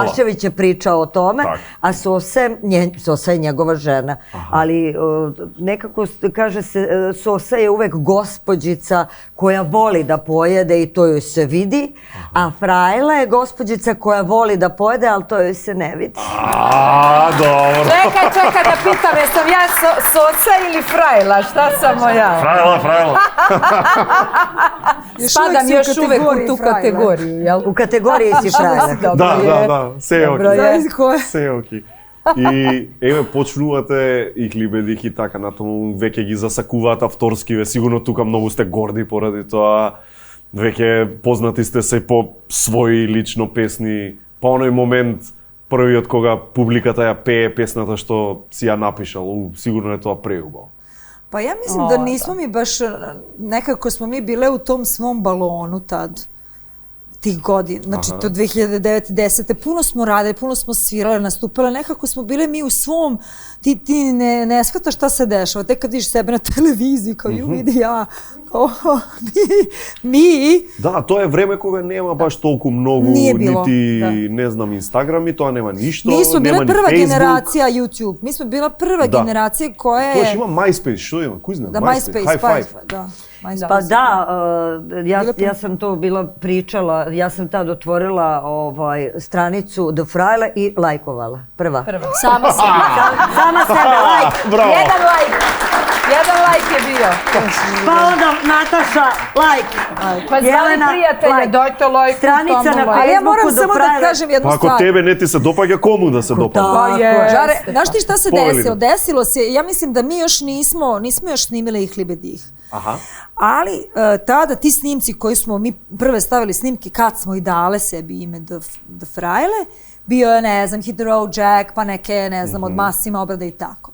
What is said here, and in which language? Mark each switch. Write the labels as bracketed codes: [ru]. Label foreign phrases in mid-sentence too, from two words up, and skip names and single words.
[sr] Balašević je pričao o tome, Tak. a Sosa je njegova žena, ali nekako kaže se Sosa je uvek gospođica koja voli da pojede i to joj se vidi, a Frajla je gospođica koja voli da pojede, ali to joj se ne vidi. [mk] А, добро. [sr] Čekaj da pitam, jesam ja Sosa ili Frajla, šta sam ja? Фрајла. Spadam još uvek u tu kategoriju, jel? U kategoriji si Frajla. [mk] Да, се е Dobro окей. [sr] je. Znaš ko je? [mk] Се е окей. И еве почнувате и клибедих и така натаму веќе ги засакуваат авторскиве. Сигурно тука многу сте горди поради тоа. Веќе познати сте се по своји лично песни. По оној момент првиот кога публиката ја пее песната што си ја напишал, сигурно е тоа преубаво. [sr] Pa ja mislim da nismo mi baš, nekako smo mi bile u tom svom balonu tad. tih godina, znači to 2009. 10. Puno smo radili, puno smo svirale, nastupale, nekako smo bile mi u svom, ti ne shvataš šta se dešava, tek kad vidiš sebe na televiziji, kao ju vidi ja, kao mi. Da, to je vreme [mk] кога нема баш толку многу, нити, не знам, Инстаграми, тоа нема ништо, [sr] Mi smo [mk] нема [sr] bile [mk] ни [sr] prva [mk] Facebook. [sr] generacija YouTube, mi smo bila prva generacija koja je... [mk] Тоа има MySpace, што има, кој знам, [sr] Da, MySpace, MySpace, High Five. da. Pa da, ja sam to bila pričala, ja sam tad otvorila stranicu The Frajle i lajkovala. Prva. Sama sebe. Sama sebe, lajk. Bravo. Jedan lajk je bio. Pa onda Nataša, lajk. Pa zvali prijatelje, dojte lajk. Stranica na Ali ja Facebooku moram samo The da Frajle. kažem jednu Pa ako stvar. [mk] тебе не ти се допаѓа, кому да се допаѓа? [sr] Žare, znaš ti šta se Povelina. desilo? Desilo se, ja mislim da mi još nismo još snimili ih Libedih. [mk] Аха. [sr] Ali tada ti snimci koji smo mi prve stavili snimke kad smo i dale sebi ime The Frajle, bio je, ne znam, Hit the Road Jack, pa neke, ne znam, od Masima obrada i tako.